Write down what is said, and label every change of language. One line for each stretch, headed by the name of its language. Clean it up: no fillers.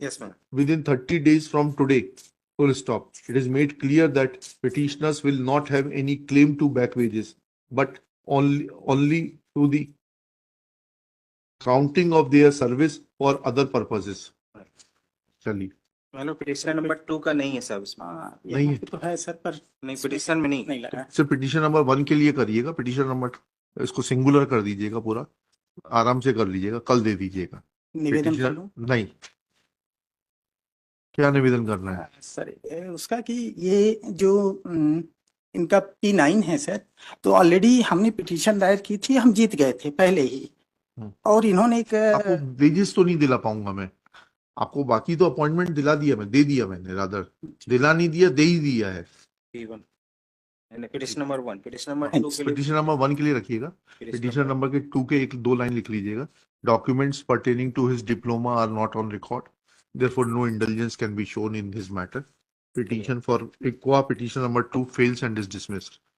English: Yes, ma'am. Within 30 days from today. Full stop. It is made clear that petitioners will not have any claim to back wages, but only to the counting of their service for other purposes.
Hindi: चलिए. मतलब petition number 2 का नहीं है सब इसमें. नहीं यहाँ है. पे तो है सर, पर नहीं, पिटिशन में नहीं. नहीं लगा। सिर्फ पिटिशन नंबर 1 के लिए करिएगा. पिटिशन नंबर इसको सिंगुलर कर दीजिएगा, पूरा आराम से कर लीजिएगा, कल दे दीजिएगा. निवेदन कर पिटिशन लूं नहीं. क्या निवेदन करना है? सर, उसका कि ये जो इनका P9 है सर, तो ऑलरेडी हमने पिटीशन दायर की थी, हम जीत गए थे पहले ही, और इन्होंने एक आपको वेजेस तो नहीं दिला पाऊंगा मैं आपको, बाकी तो अपॉइंटमेंट दिला दिया, मैं दे दिया, मैंने रादर दिला नहीं दिया, दे ही दिया है. P1 petition number 1, petition number 2 के लिए. पिटिशन नंबर 1 के लिए रखिएगा. पिटिशन नंबर के 2 के 1-2 लाइन लिख लीजिएगा.
English: Documents pertaining to his diploma are not on record, therefore no indulgence can be shown in his matter. Petition for Equa petition number 2 fails and is dismissed.